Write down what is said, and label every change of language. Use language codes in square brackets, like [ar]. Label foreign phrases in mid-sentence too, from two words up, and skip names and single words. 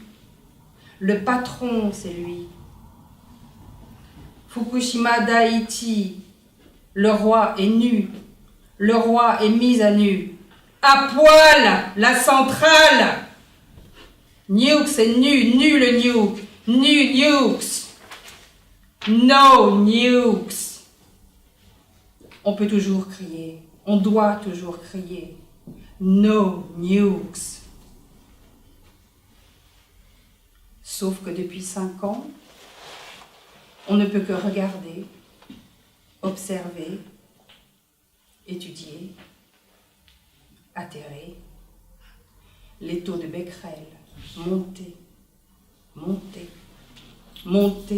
[fr] Le patron, c'est lui. Fukushima Daiichi, le roi est nu, le roi est mis à nu. À poil, la centrale. Nukes, c'est nu, nu le nuke, nu nukes. [en] No nukes. [fr] On peut toujours crier, on doit toujours crier. [en] No nukes. [fr] Sauf que depuis 5 ans, on ne peut que regarder, observer étudier, atterrer, les taux de Becquerel, monter, monter, monter.